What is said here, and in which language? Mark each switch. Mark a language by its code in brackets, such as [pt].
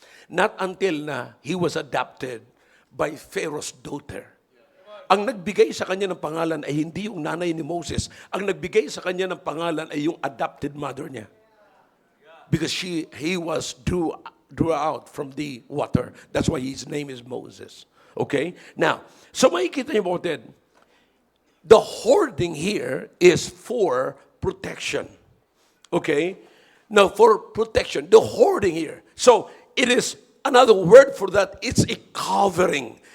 [en] Not until na he was adopted by Pharaoh's daughter. [tl] Ang nagbigay sa kanya ng pangalan ay hindi yung nanay ni Moses. Ang nagbigay sa kanya ng pangalan ay yung adopted mother niya. [en] Because he was drew out from the water. That's why his name is Moses. Okay? Now, [tl] so makikita niyo po din, [en] the hoarding here is for protection. Okay? Now, for protection, the hoarding here. So, it is another word for that, it's a covering.